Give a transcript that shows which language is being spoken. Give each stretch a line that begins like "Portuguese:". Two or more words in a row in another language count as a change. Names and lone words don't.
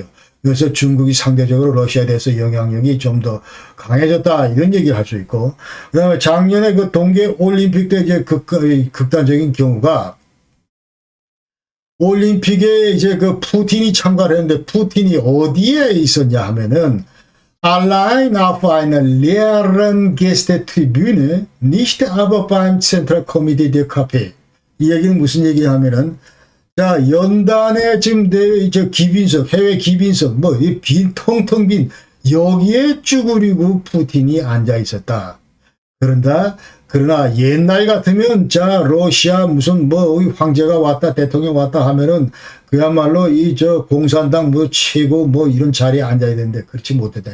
Korean: 그래서 중국이 상대적으로 러시아에 대해서 영향력이 좀 더 강해졌다 이런 얘기를 할 수 있고, 그다음에 작년에 그 동계 올림픽 때 이제 극단적인 경우가 올림픽에 이제 그 푸틴이 참가를 했는데 푸틴이 어디에 있었냐 하면은
German: Allein auf einer leeren Gästetribüne, nicht aber beim Zentralkomitee der KP.
Korean: 이 얘기는 무슨 얘기냐면은, 자, 연단의 지금 저 기빈석, 해외 기빈석, 뭐, 이 텅텅 빈, 여기에 쭈그리고 푸틴이 앉아 있었다. 그러나 옛날 같으면, 자, 러시아 무슨 뭐, 황제가 왔다, 대통령 왔다 하면은, 그야말로 공산당 뭐 최고 뭐 이런 자리에 앉아야 되는데 그렇지 못했다.